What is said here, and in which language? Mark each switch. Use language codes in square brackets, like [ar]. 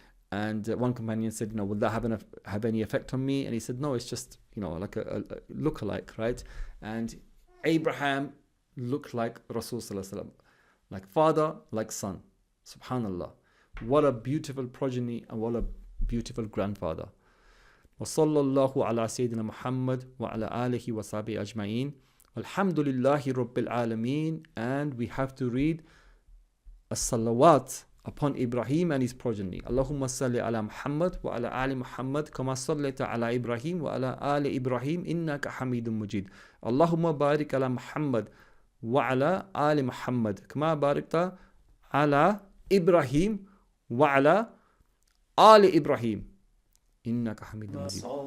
[en] And one companion said, will that have any effect on me? And he said, no, it's just, like a look-alike, right? And Abraham looked like Rasul Sallallahu Alaihi Wasallam. Like father, like son. Subhanallah. What a beautiful progeny and what a beautiful grandfather. [ar] وصلى الله على سيدنا محمد وعلى آله وصحبه أجمعين. الحمد لله رب العالمين. [en] And we have to read as-salawat upon Ibrahim and his progeny. [ar] اللهم صل على محمد وعلى آل محمد كما صليت على إبراهيم وعلى آل إبراهيم إنك حميد مجيد. اللهم بارك على محمد وعلى آل محمد كما باركت على إبراهيم وعلى آل إبراهيم إنك حميد مجيد.